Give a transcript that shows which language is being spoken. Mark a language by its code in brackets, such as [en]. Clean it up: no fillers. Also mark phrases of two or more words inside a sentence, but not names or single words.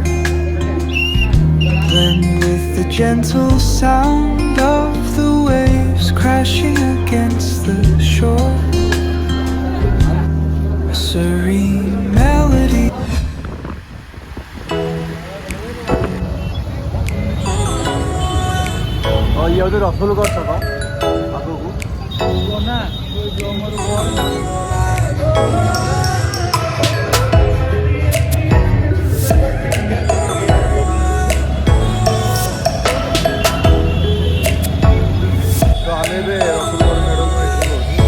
[en] blend with the gentle sound of the waves crashing against the shore. A serene melody. [or] ଇଏ ହେଉଛି ରସୁଲଗଡ଼ ଛକ ଆଗକୁ। ତ ଆମେ ଏବେ ରସୁଲଗଡ଼ ମେଢ଼କୁ ଏଣ୍ଟ୍ରି କରୁଛୁ।